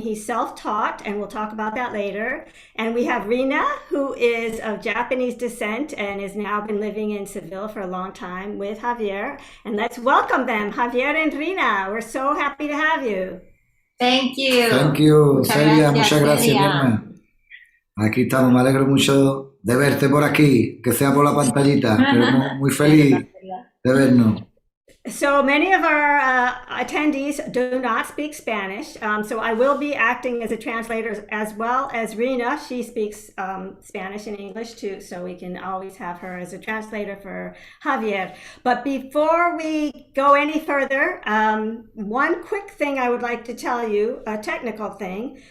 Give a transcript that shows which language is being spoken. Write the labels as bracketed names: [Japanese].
[English] He's self-taught, and we'll talk about that later. And we have Rhina, who is of Japanese descent and has now been living in Seville for a long time with Javier. And let's welcome them, Javier and Rhina. We're so happy to have you. Thank you. Thank you, [Spanish] Muchas Celia. gracias, Muchas gracias, Celia. Irma. Aquí estamos. Me alegro mucho de verte por aquí, que sea por la pantallita, pero muy feliz de vernos. [English] So many of our attendees do not speak Spanish, so I will be acting as a translator as well as Rhina. She speaks Spanish and English too, so we can always have her as a translator for Javier. But before we go any further, one quick thing I would like to tell you, a technical thing.